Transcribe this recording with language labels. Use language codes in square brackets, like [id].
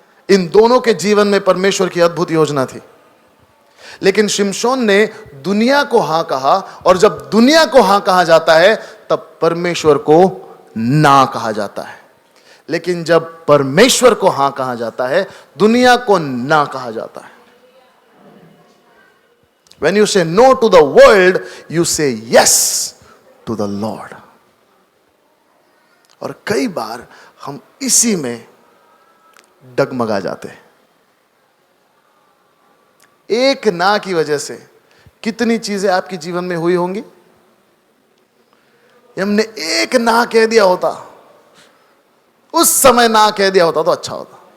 [hi] इन दोनों के जीवन में परमेश्वर की अद्भुत योजना थी। लेकिन शिमशोन ने दुनिया को हां कहा, और जब दुनिया को हां कहा जाता है, तब परमेश्वर को ना कहा जाता है। लेकिन जब परमेश्वर को हां कहा जाता है, दुनिया को ना कहा जाता है। [en] When you say no to the world, you say yes to the Lord. [hi] और कई बार हम इसी में डगमगा जाते हैं। एक ना की वजह से कितनी चीजें आपके जीवन में हुई होंगी। हमने एक ना कह दिया होता, उस समय ना कह दिया होता तो अच्छा होता।